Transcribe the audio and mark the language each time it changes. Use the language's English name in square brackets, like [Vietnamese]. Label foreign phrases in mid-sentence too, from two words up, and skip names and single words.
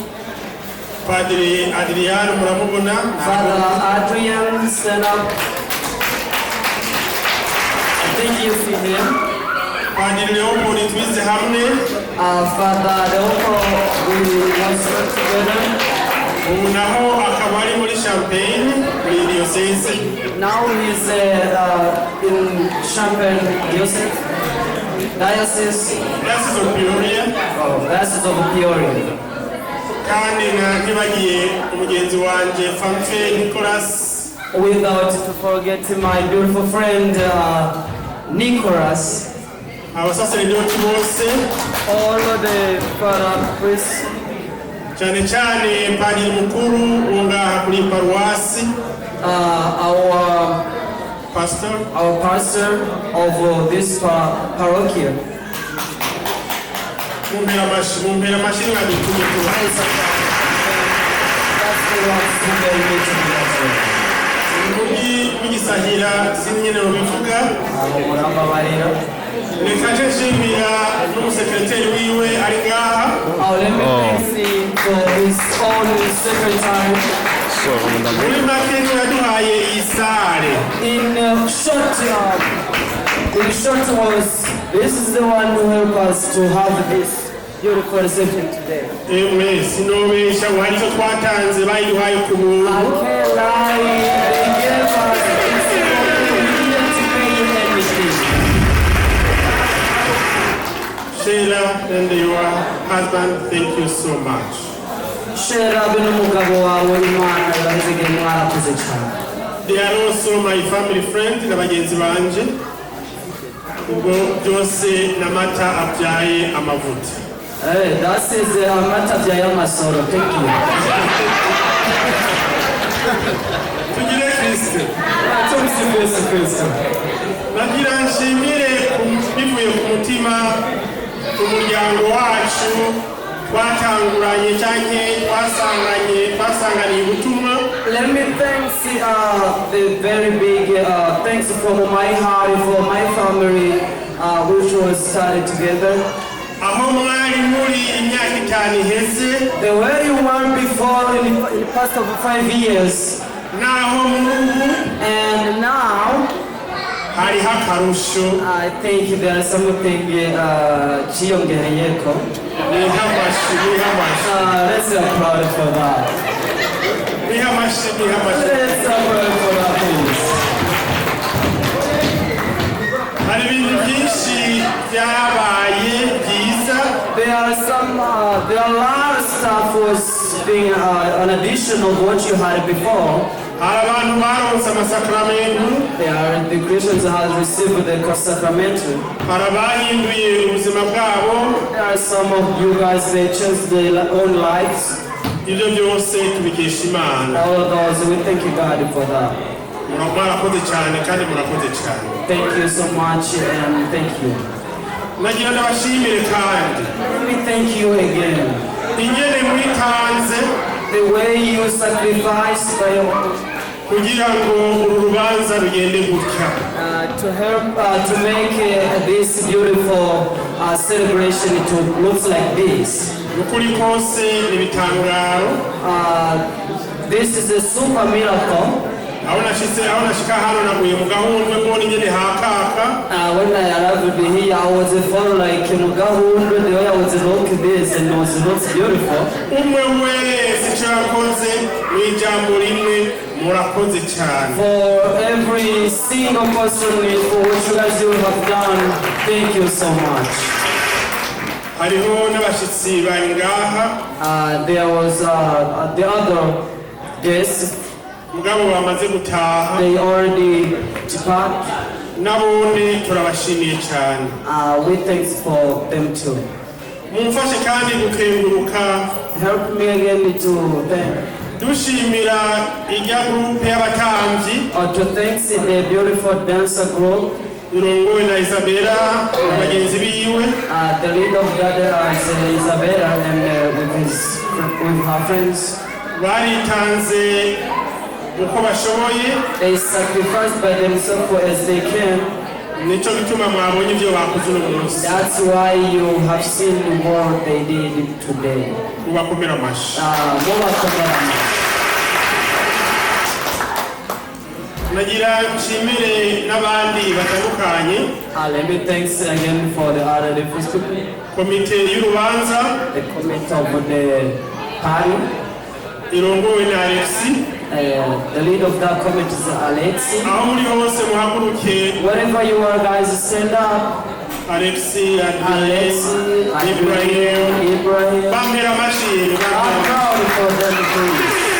[Rundi] Padiri Adrian, [English] Father Adrian, stand up. Thank you for him. Padiri Leopold, it means the harmony. Father Leopold, we work together. [Rundi] Now akabari muri Champagne, diocese. [English] Now he's in Champagne diocese. Diocese of Peoria. Oh, Diocese of Peoria. Without to forget my beautiful friend Nicholas. Our sacerdote all the father priests, [Rundi] cyane cyane padiri mukuru ungaha kuri paruwasi, [English] our pastor of this parochial. [Rundi] mumpera amashyi badutumye tubahe. [English] That's the ones who gave me to be [Rundi] mugisahira sinyene mubivuga. Murambabarira. Reka nje nshimira n'umusekreteri wiwe ari ngaha. [English] Let me thank him for his own secretary. [Rundi] Muri make yaduhaye iyi sare. [English] In short words, this is the one who helped us to have this beautiful reception today. [Rundi] Sinobesha wari icyo twatanze bayiduhaye ku buntu. [English] I can't lie, they gave us this, we didn't pay anything. Sheila and your husband, thank you so much. [Rundi] Shera n'umugabo wawe Imana yabazigiye mwarakoze cyane. [English] They are also my family friend [Rundi] na bagenzi banje. Ubwo byose n'amata abyaye amavuta. [English] That is [Rundi] amata abyaye amasoro. [English] Thank you. [Rundi] Tugire Kristo. Tumsi Kristo. Nagira nshimire bivuye ku mutima umuryango wacu twatanguranye cyane twasanganiye ubutumwa. [English] Let me thank the very big thanks from my heart for my family which was started together. [Rundi] Aho mwari muri imyaka 5 iheze. [English] The way you were before in the past of 5 years. [Rundi] Naho murubu. [English] And now [Rundi] hari hakarusho. [English] I think there is something chiyongereyeko. Let's applaud for that. Let's applaud for that, please. [Rundi] Hari ibintu byinshi byabaye byiza. [English] There are a lot of stuff was being an addition of what you had before. [Rundi] Abantu baronse amasakramentu. [English] The Christians have received the sacrament. [Rundi] Harabahinduye ubuzima bwabo. [English] There are some of you guys they changed their own lives. [Rundi] Ibyo byose tubikesha Imana. [English] All of those we thank you God for that. [Rundi] Murakoze cyane kandi murakoze cyane. [English] Thank you so much and thank you. [Rundi] Nagira ndabashimire kandi. [English] Let me thank you again. [Rundi] Ingene mwitanze. [English] The way you sacrificed by [Rundi] kugira ngo uru rubanza rugende gutya. [English] To help to make this beautiful celebration to look like this. [Rundi] Ukuri kose ibitangaro. [English] This is a super miracle. [Rundi] Aho nashika hano naguye mu gahundwe mbona ingene hakaka. [English] When I arrived here, I was felt like in gahundwe, the way I was looking this and it was beautiful. [Rundi] Umwe wese icyo yakoze mu ijambo rimwe murakoze cyane. [English] For every single person for what you guys you have done, thank you so much. [Rundi] Hariho n'abashitsi bari ngaha. [English] There was the other guests. [Rundi] Mugabo bamaze gutaha. [English] They already departed. [Rundi] Nabone turabashimiye cyane. [English] We thanks for them too. [Rundi] Mumfashe kandi gukenguruka. [English] Help me again to thank. [Rundi] Dushimira ijya group y'abatamvyi. [English] To thanks the beautiful dancer group. [Rundi] Irongowe na Isabella bagenzi biwe. [English] The leader of that is Isabella and with her friends. [Rundi] Baritanze uko bashoboye. [English] They sacrifice by themselves as they can. [Rundi] Nico bituma mwabonye ibyo bakoze uno munsi. [English] That's why you have seen what they did today. [Rundi] Mubakomera amashi. Mubakomera amashi. Nagira nshimire n'abandi batandukanye. [English] Let me thanks again for the other different people. [Rundi] Komite y'urubanza. [English] The committee of the party. [Rundi] Irongowe na Alexi. [English] The leader of that committee is Alexi. [Rundi] Aho muri hose muhaguruke. [English] Wherever you are, guys, stand up. [Rundi] Alexi, Ibrahim. Bambera amashi. [English] I'm proud for them, please.